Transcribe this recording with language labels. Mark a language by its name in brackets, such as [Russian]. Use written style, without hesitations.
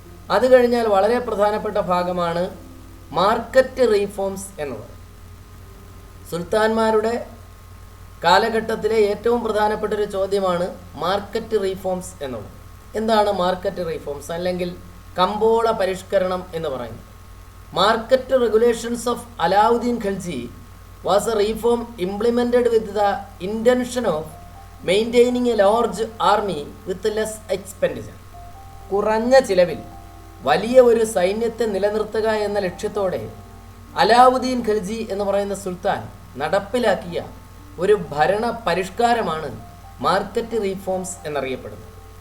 [Malayalam] അത് കഴിഞ്ഞാൽ വളരെ പ്രധാനപ്പെട്ട ഭാഗമാണ് മാർക്കറ്റ് റീഫോംസ് എന്നുള്ളത്. സുൽത്താൻമാരുടെ കാലഘട്ടത്തിലെ ഏറ്റവും പ്രധാനപ്പെട്ട ഒരു ചോദ്യമാണ് മാർക്കറ്റ് റീഫോംസ് എന്നുള്ളത്. എന്താണ് മാർക്കറ്റ് റീഫോംസ് അല്ലെങ്കിൽ കമ്പോള പരിഷ്കരണം എന്ന് പറയുന്നത്? [English] Market regulations of Alauddin Khalji was a reform implemented with the intention of maintaining a large army with less expenditure. [Malayalam] കുറഞ്ഞ ചിലവിൽ വലിയ ഒരു സൈന്യത്തെ നിലനിർത്തുക എന്ന ലക്ഷ്യത്തോടെ അലാവുദ്ദീൻ ഖൽജി എന്ന് പറയുന്ന സുൽത്താൻ നടപ്പിലാക്കിയ ഒരു ഭരണ പരിഷ്കാരമാണ് മാർക്കറ്റ് റീഫോംസ് എന്നറിയപ്പെടുന്നത്.